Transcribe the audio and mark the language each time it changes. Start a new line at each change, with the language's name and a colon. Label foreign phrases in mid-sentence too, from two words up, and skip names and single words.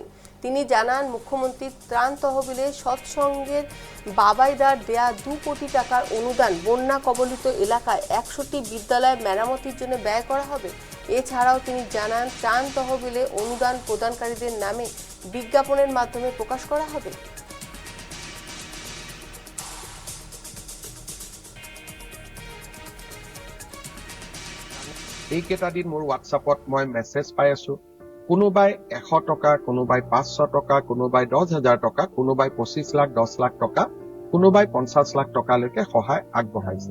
Bangla: তিনি জানান, মুখ্যমন্ত্রী ত্রাণ তহবিলে সৎসঙ্গের বাবাইদার দেয়া 2 কোটি টাকার অনুদান বন্যা কবলিত এলাকায় 100টি বিদ্যালয় মেরামতির জন্য ব্যয় করা হবে। এছাড়াও তিনি জানান, ত্রাণ তহবিলে অনুদান প্রদানকারীদের নামে বিজ্ঞাপনের মাধ্যমে প্রকাশ করা হবে।
Assamese: এইকেইটা দিন মোৰ হোৱাটছআপত মই মেছেজ পাই আছো, কোনোবাই 100 টকা, কোনোবাই 500 টকা, কোনোবাই 10,000 টকা, কোনোবাই 25 লাখ 10 লাখ টকা, কোনোবাই 50 লাখ টকালৈকে সহায় আগবঢ়াইছে।